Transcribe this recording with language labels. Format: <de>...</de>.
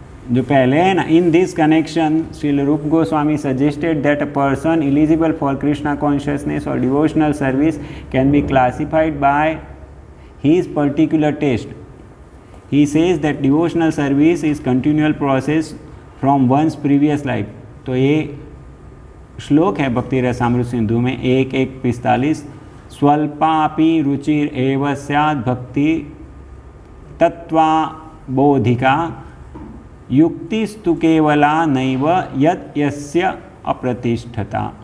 <hi>जो पहले है ना,</hi> <en>In this connection Srila Rupa Goswami suggested that a person eligible for Krishna consciousness और devotional service can be classified by his particular test. He says that devotional service is continual process from one's previous life।</en> <hi>तो ये श्लोक है भक्ति रसामृत सिंधु में 1:45।</hi> <sa>स्वल्पापि रुचिर एव स्यात् भक्ति तत्त्वबोधिका युक्तिस्तु केवला नैव यत् यस्य अप्रतिष्ठता।</sa>